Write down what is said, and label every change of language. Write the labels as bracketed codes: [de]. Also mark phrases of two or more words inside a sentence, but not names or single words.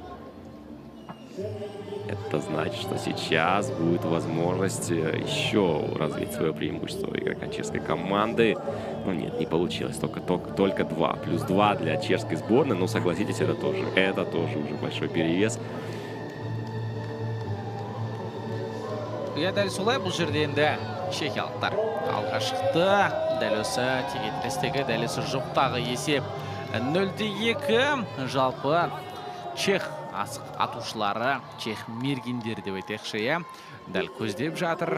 [ru] Это значит, что сейчас будет возможность еще развить свое преимущество у игрока чешской команды. Но нет, не получилось. Только 2. Плюс 2 для чешской сборной. Но согласитесь, это тоже уже большой перевес. [kk] Дәл солай бұл жерде енді чехиялықтар алға шықты. Дәл осы тегетірестегі дәл осы жоқтағы есеп 0-2. Жалпы чех асық атушылары, чех мергендері деп айтайықшы, дәл көздеп жатыр.